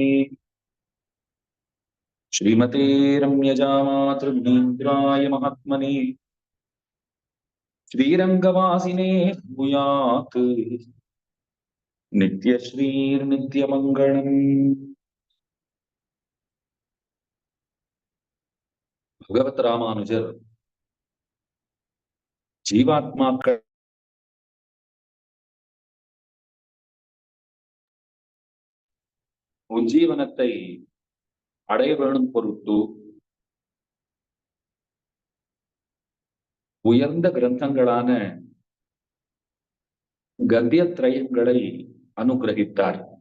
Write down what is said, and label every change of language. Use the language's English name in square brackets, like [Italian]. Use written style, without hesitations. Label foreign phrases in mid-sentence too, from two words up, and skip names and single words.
[Sanskrit] श्रीमते रम्यजामातृभीन्द्राय महात्मने श्रीरङ्गवासिने भूयात् नित्यश्रीर्नित्यमङ्गलम्। [Tamil] भगवत रामानुजர் ஜீவாத்மாக்கள் உஜ்ஜீவனத்தை அடைய வேணும் பொருட்டு உயர்ந்த கிரந்தங்களான கத்தியத்ரயங்களை அனுகிரகித்தார்.